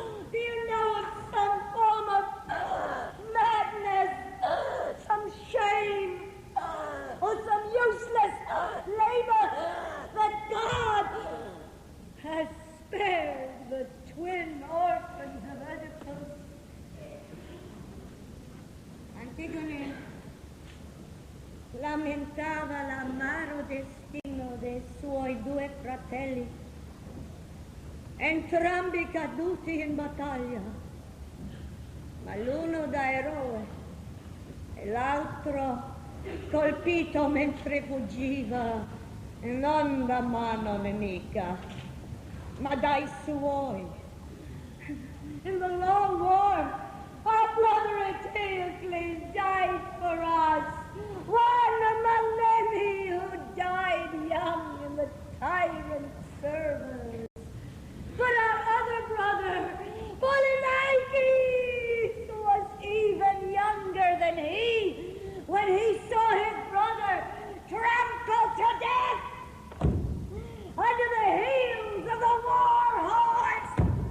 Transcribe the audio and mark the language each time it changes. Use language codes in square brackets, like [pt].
[en] Do you know of some form of madness, some shame, or some useless labor that God has spared the twin orphans of Oedipus? [it] Antigone lamentava l'amaro destino dei suoi due fratelli, entrambi caduti in battaglia, ma l'uno da eroe e l'altro colpito mentre fuggiva, non da mano nemica, ma dai suoi. [en] In the long war, our brother Eteocles died for us, one among many who died young in the tyrant's service. But our other brother, Polynices, was even younger than he when he saw his brother trampled to death under the heels of the war horse.